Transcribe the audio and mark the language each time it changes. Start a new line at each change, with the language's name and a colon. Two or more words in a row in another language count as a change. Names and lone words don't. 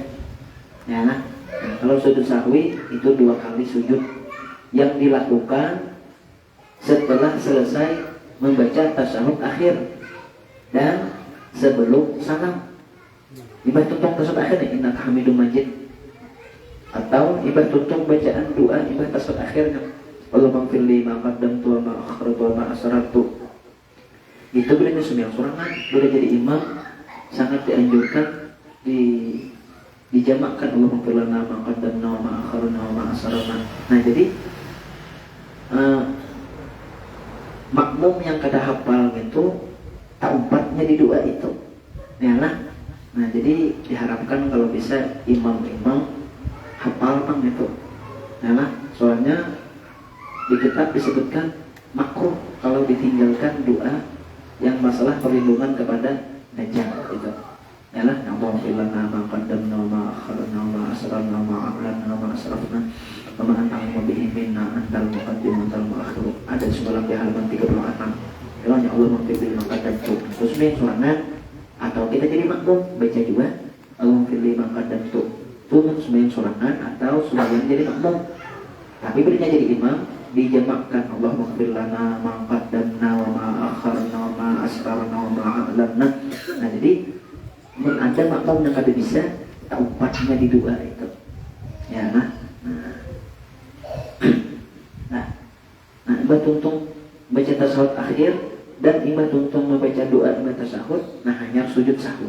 Indonesian: Nah, kalau sujud sahwi itu dua kali sujud yang dilakukan setelah selesai membaca tasyahud akhir dan sebelum salam.
Banjar: Ibadah tutup tasyahud akhir
Arabic: إنك حميد مجيد,
Banjar: atau ibadah tutup bacaan doa ibadah tasyahud akhirnya
Arabic: اللهم اغفر لي ما قدمت وما أخرت وما أسررت.
Banjar: Itu bila sembahyang sorangan, bila jadi imam sangat dianjurkan dijamakkan
Arabic: اللهم اغفر لي ما قدمنا وما أخرنا وما أسررنا.
Banjar: Nah, jadi makmum yang kada hafal itu taubbatnya di doa itu. Yalah. Nah, jadi diharapkan kalau bisa imam-imam hafal bang itu. Yalah, soalnya di kitab disebutkan makruh kalau ditinggalkan doa yang masalah perlindungan kepada dajjal itu.
Arabic: Yalah, اللهم اغفر لنا ما قدمنا ما أخرنا ما أسررنا ما أعلنا ما أسرفنا وما أنت به منا أنت المقدم أنت المؤخر.
Banjar: Ada semalam di halaman 36. Bilangnya
Arabic: اللهم اغفر لي ما قدمت.
Banjar: Terus surangan atau kita jadi makmum baca juga
Arabic: اللهم اغفر لي ما قدمت.
Banjar: Itu sembahyang surangan atau sembahyang jadi makmum. Tapi bila jadi imam dijamakkan
Arabic: اللهم اغفر لنا ما قدمنا وما أخرنا وما أسررنا وما أعلنا.
Banjar: Nah, jadi mun ada makmum yang kada bisa taubbatnya di doa itu. Ya, nah, ibadah tuntung baca tasawuf akhir dan ibadah tuntung membaca doa ibadah tasawuf, nah hanya sujud sahwi.